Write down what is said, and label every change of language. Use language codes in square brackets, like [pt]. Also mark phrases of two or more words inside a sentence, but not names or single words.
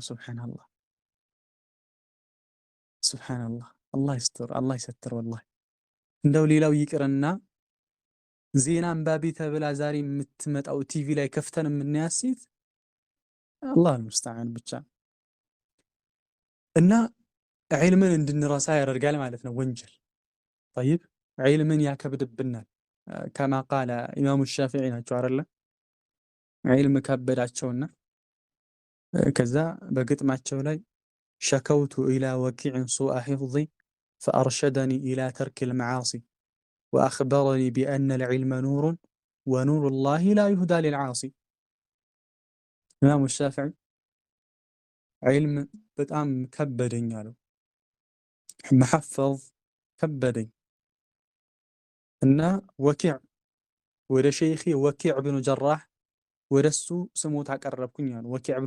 [am] ሱብሓነላህ ሱብሓነላህ። አላህ ይስጥር፣ አላህ ይሰትር። ወላሂ እንደው ሌላው ይቅርና ዜና አንባቢ ተብላ ዛሬ የምትመጣው ቲቪ ላይ ከፍተን የምናያት ሴት አላህ አልሙስተዓን ብቻ። እና ዒልምን እንድንረሳ ያደርጋል ማለት ነው ወንጀል። ጠይብ ዒልምን ያከብድብናል። [ar] كما قال الإمام الشافعي [am] ናቸው አይደለ? ዒልም ከበዳቸውና ከዛ በግጥማቸው ላይ [ar] شكوت إلى وكيع سوء حفظي فأرشدني إلى ترك المعاصي وأخبرني بأن العلم نور ونور الله لا يهدى للعاصي። [am] ኢማሙ ሻፊዒ ዒልም በጣም ከበደኝ አሉ። መሐፈዝ ከበደኝ እና ወኪዕ ወደ ሸይኺ ወኪዕ ብኑ ጀራህ ወደሱ ስሞታ አቀረብኩኝ አሉ። ወኪዕ ብኑ